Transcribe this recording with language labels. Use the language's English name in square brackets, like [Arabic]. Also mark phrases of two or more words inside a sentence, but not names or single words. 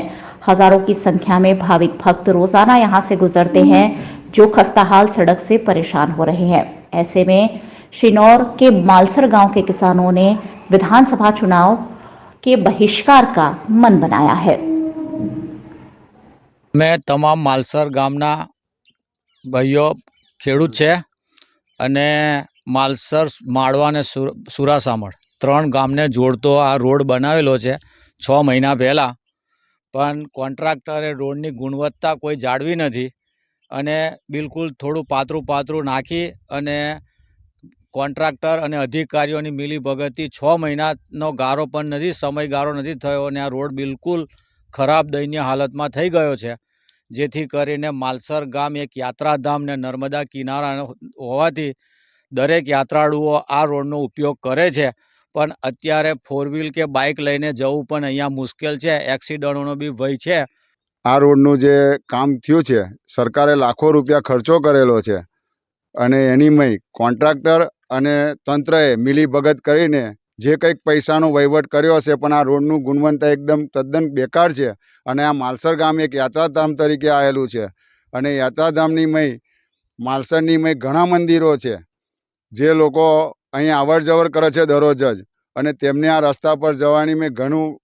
[Hindi] हजारों की संख्या में भाविक भक्त रोजाना यहां से गुजरते हैं, जो खस्ताहाल सड़क से परेशान हो रहे हैं। ऐसे में शिनौर के मालसर गांव के किसानों ने विधानसभा चुनाव के बहिष्कार का मन बनाया है। [Gujarati] મૈં તમામ માલસર ગામના ભાઈઓ ખેડૂત છે અને માલસર માળવા ને સુરાસામણ 3 ગામને જોડતો આ રોડ બનાવેલો છે 6 મહિના પહેલા, પણ કોન્ટ્રાક્ટરે રોડની ગુણવત્તા કોઈ જાળવી નથી અને બિલકુલ થોડું પાતરું નાખી અને કોન્ટ્રાક્ટર અને અધિકારીઓની મિલીભગતથી 6 મહિનાનો ગારો પણ નથી, સમયગાળો નથી થયો અને આ રોડ બિલકુલ ખરાબ દયનીય હાલતમાં થઈ ગયો છે, જેથી કરીને માલસર ગામ એક યાત્રાધામ ને નર્મદા કિનારા હોવાથી દરેક યાત્રાળુઓ આ રોડનો ઉપયોગ કરે છે। પણ અત્યારે 4 વ્હીલ કે બાઇક લઈને જવું પણ અહીંયા મુશ્કેલ છે, એક્સિડન્ટોનો બી ભય છે। आ रोडનું જે કામ થયું છે, સરકારે લાખો રૂપિયા ખર્ચો કરેલો છે અને એનીમય કોન્ટ્રાક્ટર અને તંત્રએ મિલીભગત કરીને જે કંઈક પૈસાનો વહીવટ કર્યો હશે, પણ આ રોડનું ગુણવત્તા એકદમ તદ્દન બેકાર છે અને આ માલસર ગામ એક યાત્રાધામ તરીકે આવેલું છે અને યાત્રાધામની માલસરની ઘણા મંદિરો છે, જે લોકો અહીં અવર જવર કરે છે દરરોજ જ, અને તેમને આ રસ્તા પર જવાની ઘણું